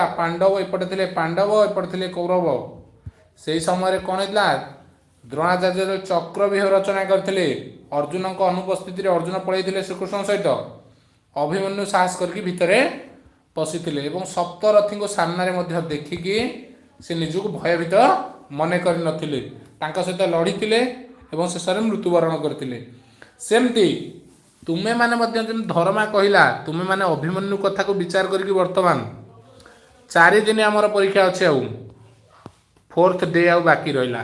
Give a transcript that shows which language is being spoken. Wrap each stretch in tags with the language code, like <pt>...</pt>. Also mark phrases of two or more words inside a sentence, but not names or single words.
<or>ପାଣ୍ଡବ ଏପଟେ ଥିଲେ, ପାଣ୍ଡବ ଏପଟେ ଥିଲେ କୌରବ। ସେହି ସମୟରେ କ'ଣ ହେଇଥିଲା? ଦ୍ରୋଣାଚାର୍ଯ୍ୟ ଚକ୍ରବ୍ୟୁହ ରଚନା କରିଥିଲେ। ଅର୍ଜୁନଙ୍କ ଅନୁପସ୍ଥିତିରେ ଅର୍ଜୁନ ପଳେଇଥିଲେ ଶ୍ରୀକୃଷ୍ଣଙ୍କ ସହିତ। ଅଭିମନ୍ୟୁ ସାହସ କରିକି ଭିତରେ ପଶିଥିଲେ ଏବଂ ସପ୍ତରଥୀଙ୍କୁ ସାମ୍ନାରେ ମଧ୍ୟ ଦେଖିକି से निजକୁ भयभीत ମନେ କରିନଥିଲେ, ତାଙ୍କ ସହିତ ଲଢ଼ିଥିଲେ ଏବଂ ଶେଷରେ ମୃତ୍ୟୁବରଣ କରିଥିଲେ। ସେମିତି ତୁମେମାନେ ମଧ୍ୟ ଯେମିତି ଧର୍ମା କହିଲା, ତୁମେମାନେ ଅଭିମନ୍ୟୁ କଥାକୁ ବିଚାର କରିକି ବର୍ତ୍ତମାନ 4 ଦିନ ଆମର ପରୀକ୍ଷା ଅଛି, ଆଉ 4th ଡେ ଆଉ ବାକି ରହିଲା।</or>